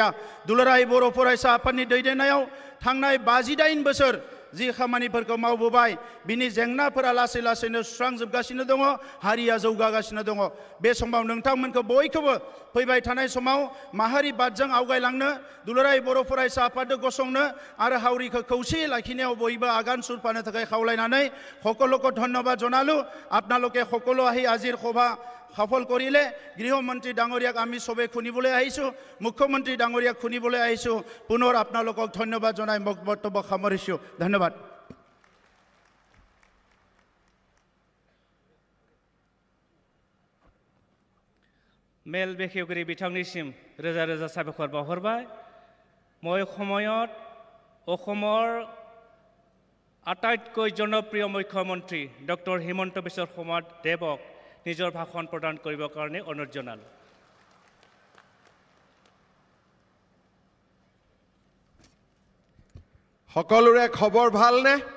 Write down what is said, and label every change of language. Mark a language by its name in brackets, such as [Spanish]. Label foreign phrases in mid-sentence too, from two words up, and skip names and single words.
[Bodo] दुलाराय बर' फरायसा आफादनि दैदेननायाव थांनाय 58 बोसोर जि खामानिफोरखौ मावबोबाय, बिनि जेंनाफोरा लासै लासैनो सुस्रांजोबगासिनो दङ, हारिया जौगागासिनो दङ। बे समाव नोंथांमोनखौ बयखौबो फैबाय थानाय समाव माहारि बादजों आवगायलांनो, दुलाराय बर' फरायसा आफादखौ गसंनो आरो हावरिखौ खौसेयै लाखिनायाव बयबो आगान सुरफानो थाखाय खावलायनानै [Assamese] সকলোকে ধন্যবাদ জনালো। আপোনালোকে সকলো আহি আজিৰ সভা সফল কৰিলে। গৃহমন্ত্ৰী ডাঙৰীয়াক আমি সবে শুনিবলৈ আহিছোঁ, মুখ্যমন্ত্ৰী ডাঙৰীয়াক শুনিবলৈ আহিছোঁ। পুনৰ আপোনালোকক ধন্যবাদ জনাই মোক বক্তব্য সামৰিছোঁ। ধন্যবাদ। [Bodo] मेल बेखेवगिरि बिथांनिसिम रोजा रोजा साबायखर बावहरबाय। [Assamese] মই সময়ত অসমৰ আটাইতকৈ জনপ্ৰিয় মুখ্যমন্ত্ৰী ডক্টৰ হিমন্ত বিশ্ব শৰ্মা দেৱক নিজৰ ভাষণ প্ৰদান কৰিবৰ কাৰণে অনুৰোধ জনালোঁ। সকলোৰে খবৰ ভালনে?